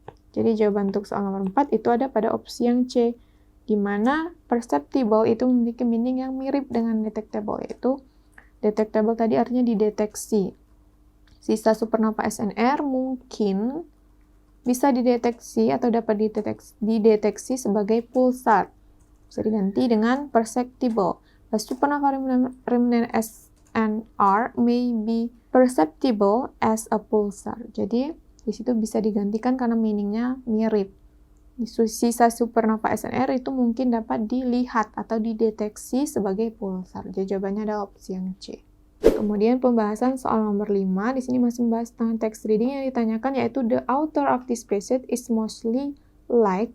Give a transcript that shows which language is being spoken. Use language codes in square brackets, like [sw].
[id] Jadi jawaban untuk soal nomor 4 itu ada pada opsi yang C, di mana perceptible itu memiliki meaning yang mirip dengan detectable, yaitu detectable tadi artinya dideteksi. Sisa supernova SNR mungkin bisa dideteksi atau dapat dideteksi sebagai pulsar. Bisa diganti dengan perceptible. [en] A supernova remnant SNR may be perceptible as a pulsar. [id] Jadi, di situ bisa digantikan karena meaningnya mirip. Sisa supernova SNR itu mungkin dapat dilihat atau dideteksi sebagai pulsar. Jadi, jawabannya adalah opsi yang C. Kemudian pembahasan soal nomor 5, di sini masih membahas tentang text reading yang ditanyakan, yaitu [en] the author of this passage is mostly like.